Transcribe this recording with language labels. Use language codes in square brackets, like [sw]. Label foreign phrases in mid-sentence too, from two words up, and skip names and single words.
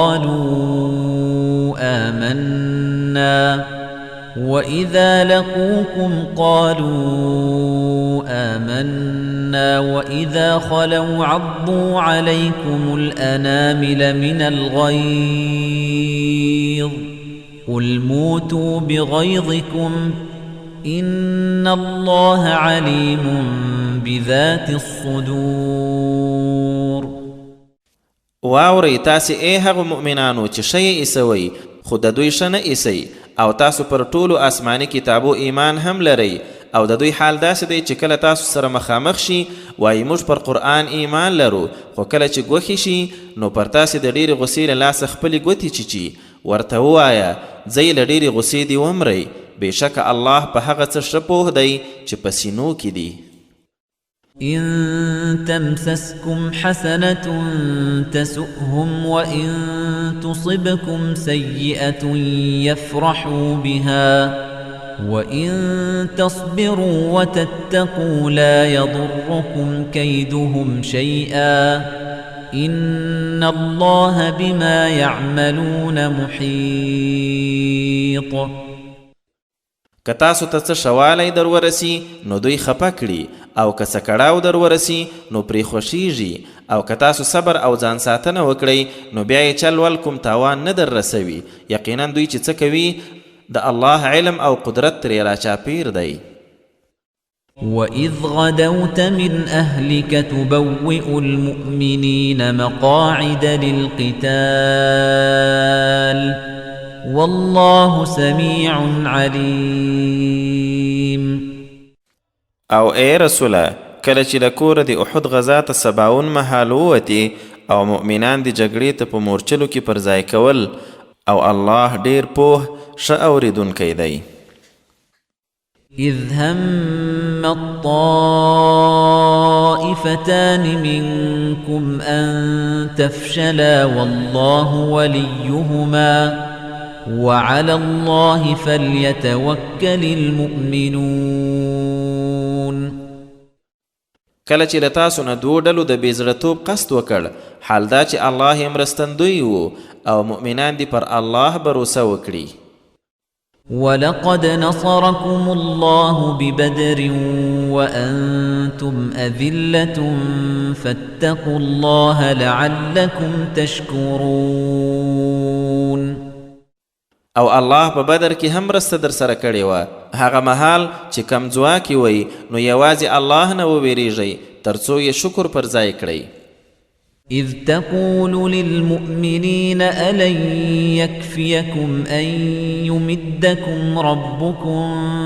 [ar] قالوا آمنا وإذا خلوا عضوا عليكم الأنامل من الغيظ قل موتوا بغيظكم إن الله عليم بذات الصدور. [ps] واورئ تاسې ای هغو مؤمنانو چې ښه یې ایسوئ خو د دوی ښه نه ایسئ او تاسو پر ټولو آسماني کتابو ایمان هم لرئ او د دوی حال داسې دی چې کله تاسو سره مخامخ شي وایي موږ پر قرآن ایمان لرو خو کله چې ګوښې شي نو پر تاسې د ډېرې غصې له لاسه خپلې ګوتې چیچي. ورته ووایه ځئ له ډېرې غصې دې ومرئ بېشکه الله په هغه څه ښه پوه دی چې په سینو کې دي. [ar] إن تمسسكم حسنة تسؤهم وإن تصبكم سيئة يفرحوا بها وإن تصبروا وتتقوا لا يضركم كيدهم شيئا إن الله بما يعملون محيط. [ps] که تاسو ته څه شوالی در ورسي نو دوی خفه کړي او که څه کړاو در ورسي نو پرې خوښیږي او که تاسو صبر او ځان ساتنه وکړئ نو بیا یې چل ول کوم تاوان نه در رسوي. یقینا دوی چې څه کوي د الله علم او قدرت ترې راچاپیر دی. [ar] وَإِذْ غَدَوْتَ مِنْ أَهْلِكَ تُبَوِّئُ الْمُؤْمِنِينَ مَقَاعِدَ لِلْقِتَالِ والله سميع عليم. [ps] او اے رسوله کله چې له کوره د احد غزا ته سباون مهال ووتې او مؤمنان د جګړې ته په مورچلو کې پر ځای کول او الله ډیر پوه ښه اورېدونکی دی. [ar] إذ هم الطائفتان منكم أن تفشلا والله وليهما وعلى الله فليتوكل المؤمنون. [ps] کله چې له تاسو نه دوو ډلو د بېزړهتوب قصد وکړ حال دا چې الله یې مرستندوی و او مؤمنان دې پر الله بروسه وکړي. [ar] ولقد نصركم الله ببدر وأنتم أذلة فاتقوا الله لعلكم تشكرون. [ps] او الله په بدر کې هم مرسته در سره کړې وه. هغه مهال چې کم ځواکي وئ نو یوازې الله نه وویریږئ تر څو یې شکر پر ځای کړئ. [ar] إذ تقول للمؤمنين ألن يكفيكم أن يمدكم ربكم